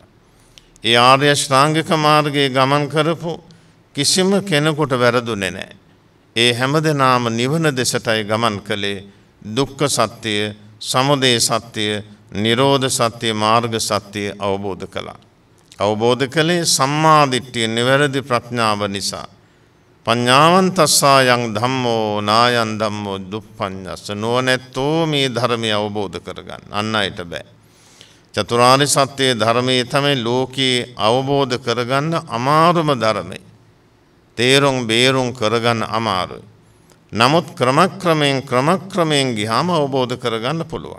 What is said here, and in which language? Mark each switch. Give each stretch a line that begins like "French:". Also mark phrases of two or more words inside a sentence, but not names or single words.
Sinhala: ඒ ආර්ය ශ්‍රාංගික මාර්ගයේ ගමන් කරපු කිසිම කෙනෙකුට වැරදුනේ නැහැ. ඒ හැමදෙනාම නිවන දෙසටයි ගමන් කළේ. දුක්ඛ සත්‍ය, සමුදය සත්‍ය, නිරෝධ සත්‍ය, මාර්ග සත්‍ය අවබෝධ කළා. අවබෝධ කළේ සම්මා දිට්ඨිය නිවැරදි ප්‍රඥාව නිසා.
Pali: පඤ්ඤාවන්තස්සායන් ධම්මෝ නායන් ධම්මෝ දුප්පඤ්ඤස්ස.
Sinhala: නොනැත්තෝ මේ ධර්මය අවබෝධ කරගන්න. අන් අයට බෑ. චතුරාර්ය සත්‍ය ධර්මයේ තමයි ලෝකේ අවබෝධ කරගන්න අමාරුම ධර්මය. තේරුම් බේරුම් කරගන්න අමාරුයි. නමුත් ක්‍රමක්‍රමයෙන් ගියාම අවබෝධ කරගන්න පුළුවන්.